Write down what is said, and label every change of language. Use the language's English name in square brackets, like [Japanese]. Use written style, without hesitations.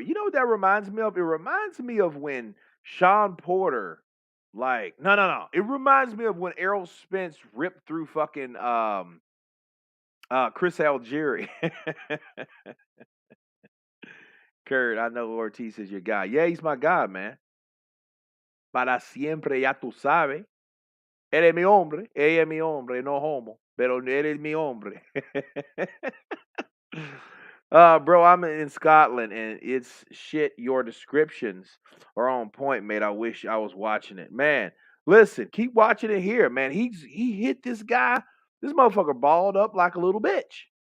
[English] You know what that reminds me of? It reminds me of when Sean Porter, no. It reminds me of when Errol Spence ripped through fucking Chris Algieri. Kurt, I know Ortiz is your guy. Yeah, he's my guy, man. [Spanish] Para siempre, ya tú sabes. Eres mi hombre. Ella es mi hombre, [English] no homo. [Spanish] Pero eres mi hombre. [English] Bro, I'm in Scotland and it's shit. Your descriptions are on point, mate. I wish I was watching it. Man, listen, keep watching it here, man. He hit this guy. This motherfucker balled up like a little bitch.